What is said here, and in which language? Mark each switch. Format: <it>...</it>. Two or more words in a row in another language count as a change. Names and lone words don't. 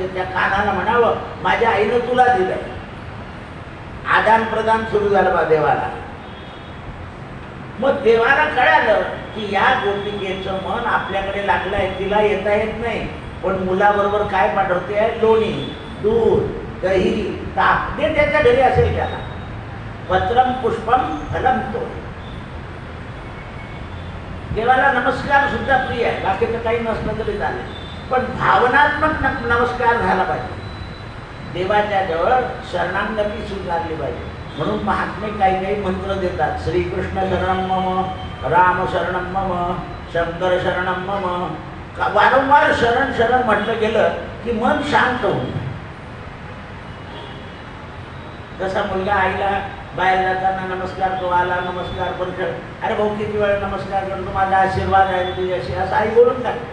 <mr>त्या कानाला म्हणावं माझ्या आईनं तुला दिलंय. आदान प्रदान सुरू झालं बा देवाला. मग देवाला कळालं की या गोपिकेचं मन आपल्याकडे लागलंय, तिला येता येत नाही, पण मुलाबरोबर काय पाठवते आहे, लोणी, दूध, दही, ताक. ते त्याच्या घरी असेल. त्याला</mr> <sa>पत्रम पुष्पम फलम</sa> <mr>तो. देवाला नमस्कार सुद्धा प्रिय आहे, बाकीचं काही नसलं तरी चालेल, पण भावनात्मक नमस्कार झाला पाहिजे. देवाच्या जवळ शरणागती स्वीकारली पाहिजे. म्हणून महात्मे काही काही मंत्र देतात.</mr> <sa>श्रीकृष्ण शरणम मम, राम शरणम मम, शंकर शरणम मम.</sa> <mr>वारंवार शरण शरण म्हटलं गेलं की मन शांत होऊन. जसा मुलगा आईला बाहेर जाताना नमस्कार तो आला, नमस्कार पण कर, अरे भाऊ किती वेळ नमस्कार करतो, माझा आशीर्वाद आहे तुझ्याशी, असं आई बोलून टाकते.</mr>